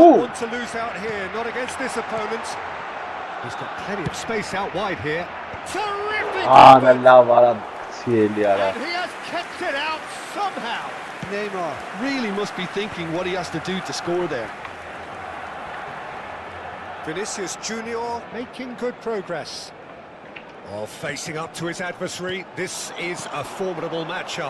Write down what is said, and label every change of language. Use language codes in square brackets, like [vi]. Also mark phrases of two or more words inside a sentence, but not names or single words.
[en] Two. want to lose out here, not against this opponent. He's got plenty of space out wide here. Terrific! [hy] Արա [en] effort, [hy] լավ արա ցիելի արա։ [en] and he has kept it out somehow. Neymar really must be thinking what he has to do to score there. Vinicius Junior making good progress. Oh, facing up to his adversary, this is a formidable matchup.